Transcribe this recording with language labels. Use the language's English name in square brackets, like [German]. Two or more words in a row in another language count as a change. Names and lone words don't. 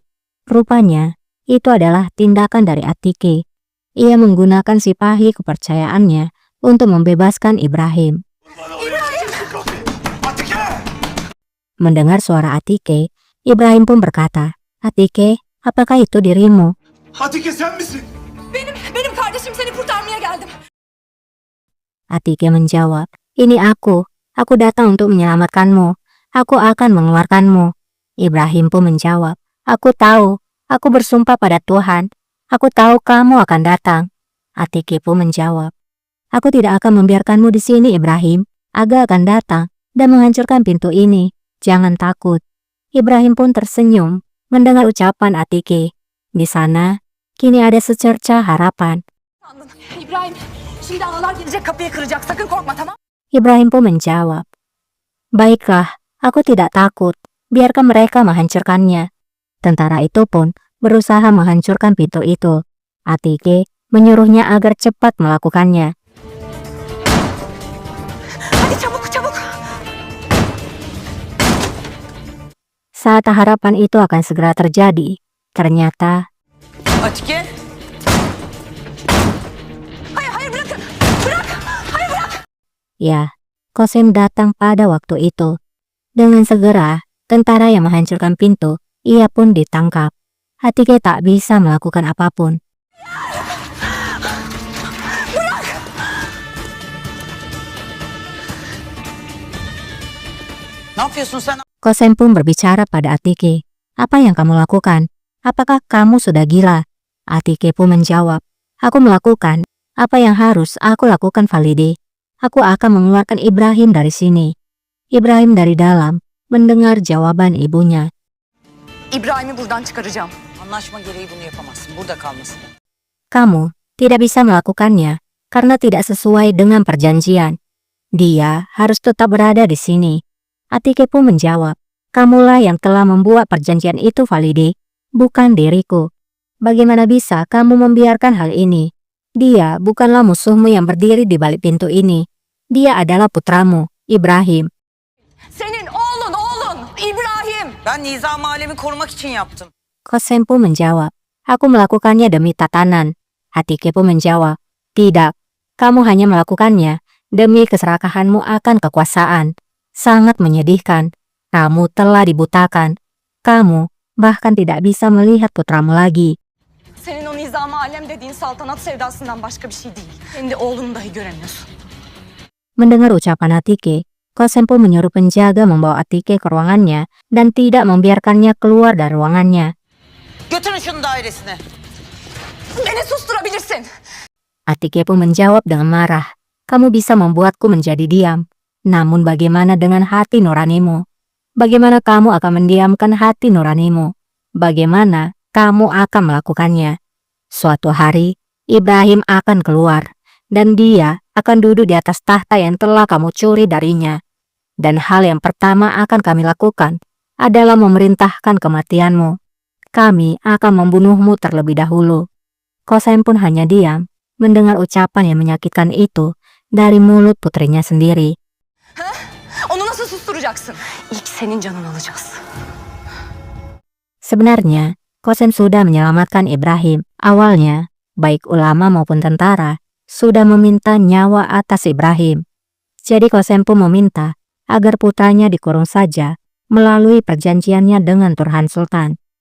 [Indonesian] Rupanya itu adalah tindakan dari Atike. Ia menggunakan sipahi kepercayaannya untuk membebaskan Ibrahim. Mendengar suara Atike, Ibrahim pun berkata, "Atike, apakah itu dirimu?" [Turkish] Atike sen misin? Benim kardeşim, seni kurtarmaya geldim. [Indonesian] Atike menjawab, "Ini aku. Aku datang untuk menyelamatkanmu. Aku akan mengeluarkanmu." Ibrahim pun menjawab, "Aku tahu. Aku bersumpah pada Tuhan. Aku tahu kamu akan datang." Atike pun menjawab, "Aku tidak akan membiarkanmu di sini, Ibrahim. Aga akan datang dan menghancurkan pintu ini. Jangan takut." Ibrahim pun tersenyum mendengar ucapan Atike. Di sana, kini ada secerca harapan. [Turkish] İbrahim, şimdi analar gelecek, kapıyı kıracak. Sakın korkma, tamam? [Indonesian] Ibrahim pun menjawab, "Baiklah, aku tidak takut. Biarkan mereka menghancurkannya." Tentara itu pun berusaha menghancurkan pintu itu. Atike menyuruhnya agar cepat melakukannya. [Turkish] Hadi çabuk, çabuk. [Indonesian] Saat harapan itu akan segera terjadi, ternyata [Turkish] Atike. Hayır bırakın. Bırak. Hayır bırak. [Indonesian] ya, Kosem datang pada waktu itu. Dengan segera, tentara yang menghancurkan pintu, ia pun ditangkap. Atike tak bisa melakukan apapun. [Turkish] Ne yapıyorsun sen? [Indonesian] Kosem pun berbicara pada Atike. "Apa yang kamu lakukan? Apakah kamu sudah gila?" Atike pun menjawab, "Aku melakukan apa yang harus aku lakukan, Valide. Aku akan mengeluarkan Ibrahim dari sini." Ibrahim dari dalam mendengar jawaban ibunya. [Turkish] İbrahim'i buradan çıkaracağım. Anlaşma gereği bunu yapamazsın. Burada kalmasın. [Indonesian] "Kamu tidak bisa melakukannya karena tidak sesuai dengan perjanjian. Dia harus tetap berada di sini." Atike pun menjawab, "Kamulah yang telah membuat perjanjian itu, Valide, bukan diriku. Bagaimana bisa kamu membiarkan hal ini? Dia bukanlah musuhmu yang berdiri di balik pintu ini. Dia adalah putramu, Ibrahim." [Turkish] Senin oğlun İbrahim. Ben nizam alemi korumak için yaptım. [Indonesian] Kosem pun menjawab, "Aku melakukannya demi tatanan." Atike pun menjawab, "Tidak, kamu hanya melakukannya demi keserakahanmu akan kekuasaan. Sangat menyedihkan. Kamu telah dibutakan. Kamu bahkan tidak bisa melihat putramu lagi." [Turkish] Senin o nizam alem dediğin saltanat sevdasından başka bir şey değil. Kendi oğlunu dahi göremiyorsun. [Indonesian] Mendengar ucapan Atike, Kosem pun menyuruh penjaga membawa Atike ke ruangannya dan tidak membiarkannya keluar dari ruangannya. [Turkish] Götürün şunu dairesine. Beni susturabilirsin. [Indonesian] Atike pun menjawab dengan marah, "Kamu bisa membuatku menjadi diam. Namun bagaimana dengan hati nuranimu? Bagaimana kamu akan mendiamkan hati nuranimu? Bagaimana kamu akan melakukannya? Suatu hari, Ibrahim akan keluar, dan dia akan duduk di atas tahta yang telah kamu curi darinya. Dan hal yang pertama akan kami lakukan adalah memerintahkan kematianmu. Kami akan membunuhmu terlebih dahulu." Kosem pun hanya diam, mendengar ucapan yang menyakitkan itu dari mulut putrinya sendiri. [Turkish] Onu nasıl susturacaksın? İlk senin canını alacağız. [Indonesian] Sebenarnya, Kosem sudah menyelamatkan Ibrahim. Awalnya, baik ulama maupun tentara sudah meminta nyawa atas Ibrahim. Jadi Kosem pun meminta agar putranya dikurung saja melalui perjanjiannya dengan Turhan Sultan.